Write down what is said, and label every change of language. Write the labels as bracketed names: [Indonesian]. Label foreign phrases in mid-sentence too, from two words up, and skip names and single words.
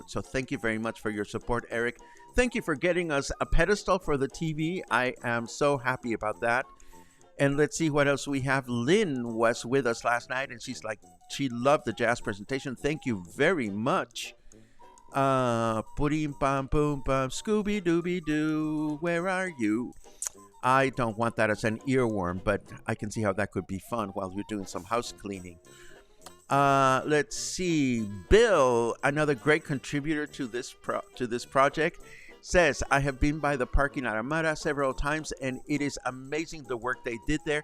[English] So thank you very much for your support, Eric. Thank you for getting us a pedestal for the TV. I am so happy about that. And let's see what else we have. Lynn was with us last night, and she's like, she loved the jazz presentation. Thank you very much. Purim pam pum pam, Scooby Dooby Doo, where are you? I don't want that as an earworm, but I can see how that could be fun while you're doing some house cleaning. Let's see. Bill, another great contributor to this project, says, I have been by the park in Aramara several times, and it is amazing the work they did there.